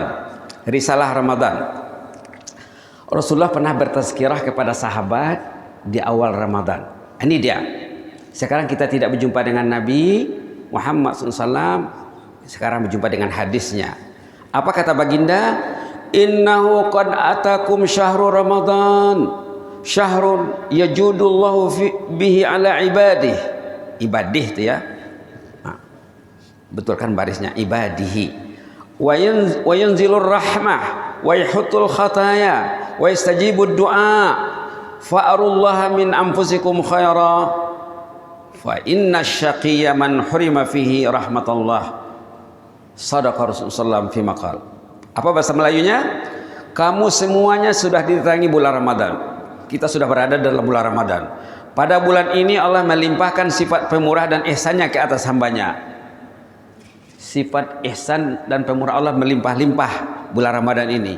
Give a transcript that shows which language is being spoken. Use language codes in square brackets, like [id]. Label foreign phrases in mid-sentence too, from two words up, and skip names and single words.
[ms] Risalah Ramadan. Rasulullah pernah bertazkirah kepada sahabat di awal Ramadan. Ini dia. Sekarang kita tidak berjumpa dengan Nabi Muhammad SAW. Sekarang berjumpa dengan hadisnya. Apa kata baginda? [ar] إنه قد أتاكم شهر رمضان. شهر يجود الله به على عباده. [ms] Ibadih itu ya. Betulkan barisnya, ibadihi. [ar] ويُنزل الرحمة ويحط الخطايا ويستجيب الدعاء فأروا الله من أنفسكم خيرا فإن الشقي من حرم فيه رحمة الله. صدق رسول الله في المقال. [ms] Apa bahasa Melayunya? Kamu semuanya sudah diterangi bulan Ramadan. Kita sudah berada dalam bulan Ramadan. Pada bulan ini Allah melimpahkan sifat pemurah dan ihsannya ke atas hambanya. Sifat ihsan dan pemurah Allah melimpah-limpah bulan Ramadan ini.